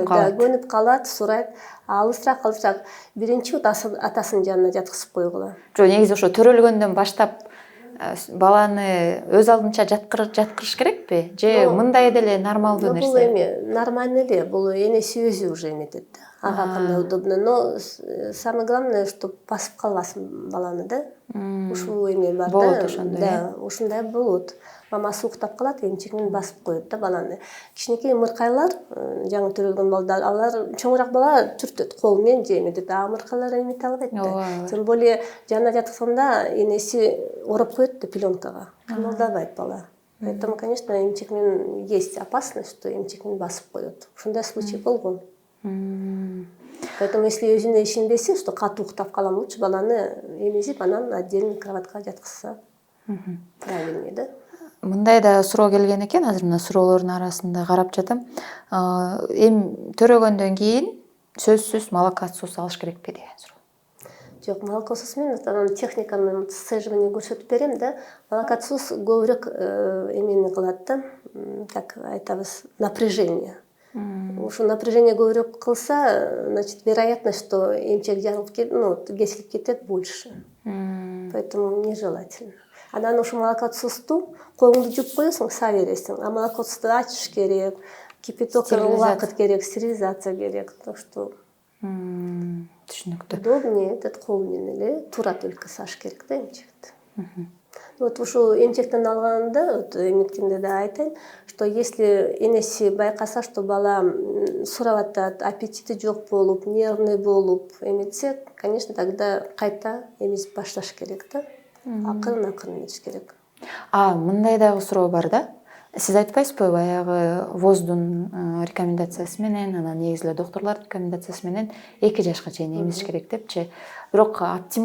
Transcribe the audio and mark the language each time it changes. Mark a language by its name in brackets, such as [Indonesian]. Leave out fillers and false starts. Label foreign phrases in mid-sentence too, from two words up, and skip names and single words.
[Kyrgyz] Да, көнүп калат, сурайт. Алысыраак. Биринчи атасынын жанына жаткызып койгула. Жок, негизи ошо төрөлгөндөн баштап баланы өз алдынча жаткырыш керекпи? Же мындай деле нормалдуу нерсе? Бул нормально эле, бул энеси өзү уже эметет да. Ага кандай [Russian] удобно, но самое главное, чтобы [Kyrgyz] басып калбасын баланы да. Ушул бар да. Болот ошондой. Да, ушундай болот. Мамасы уктап калат, эмчегин басып коет да баланы. Кичинекей мыркайлар, жаңы төрөлгөн балдар, алар чоңураак бала түртөт кол менен же эметет, а мыркайлар эмете албайт да. [Russian] Тем более [Kyrgyz] жанына жаткызганда энеси ороп коет да пеленкага. Кыймылдабайт бала. [Russian] Поэтому, конечно, [Kyrgyz] эмчек менен [Russian] есть опасность, что [Kyrgyz] эмчек менен басып коет. Ушундай случай болгон. [Russian] Поэтому если [Kyrgyz] өзүнө ишенбесе, что катуу уктап калам, лучше баланы эмизип, анан [Russian] отдельно кроватка [Kyrgyz] жаткызса [Russian] правильнее, да? [Kyrgyz] Мындай да суроо келген экен, азыр мына суроолордун арасында карап жатам. Төрөгөндөн кийин сөзсүз молокосус алыш керекпи деген суроо. Жок, молокосус менен техниканы сцеживание көрсөтүп берем да. Молокосус көбүрөөк эмени кылат да, как айтабыз, напряжение. Ушу напряжение көбүрөөк кылса, [Russian] значит, вероятность, что [Kyrgyz] эмчек жарылып кесилип кетет больше. [Russian] Поэтому нежелательно. [Kyrgyz] Анан ушу молокосусту колуңду жууп коесуң, са бересиң. А молокосусту ачыш керек, кипяток убакыт керек, стерилизация керек. [Russian] Так что [Kyrgyz] түшүнүктүү. [Russian] Удобнее этот [Kyrgyz] кол менен эле туура только саш керек да эмчекти. Вот ушул эмчектен алганда, эметкенде да айтайын, [Russian] что если [Kyrgyz] энеси байкаса, что бала сурап атат, аппетити жок болуп, нервный болуп эметсе, [Russian] конечно, тогда [Kyrgyz] кайта эмизип башташ керек да. Акырын эметиш керек. Мындай дагы суроо бар да. Сиз айтпайсызбы, баягы ВОЗдун рекомендациясы менен, анан негизи эле доктурлардын рекомендациясы менен 2 жашка чейин эмизиш керек депчи.